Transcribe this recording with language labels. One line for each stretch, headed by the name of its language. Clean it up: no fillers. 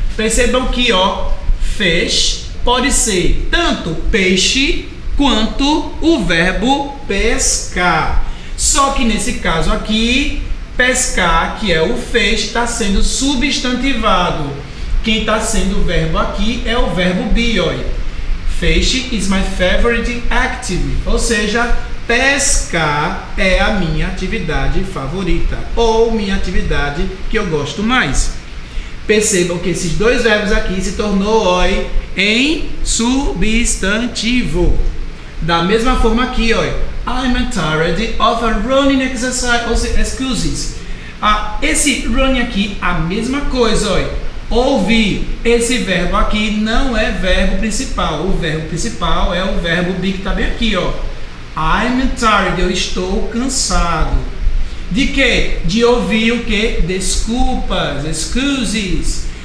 Portuguese: Percebam que, ó, fish pode ser tanto peixe quanto o verbo pescar. Só que nesse caso aqui, pescar, que é o fish, está sendo substantivado. Quem está sendo o verbo aqui é o verbo be.
English: Fish is my favorite activity.
Portuguese: Ou seja, pescar é a minha atividade favorita, ou minha atividade que eu gosto mais. Percebam que esses dois verbos aqui se tornou em substantivo. Da mesma forma aqui,
English: I'm tired of a running excuses.
Portuguese: Esse running aqui, a mesma coisa, ouvir. Esse verbo aqui não é verbo principal. O verbo principal é o verbo be, que está bem aqui,
English: I'm tired,
Portuguese: eu estou cansado. De quê? De ouvir o quê? Desculpas, excuses.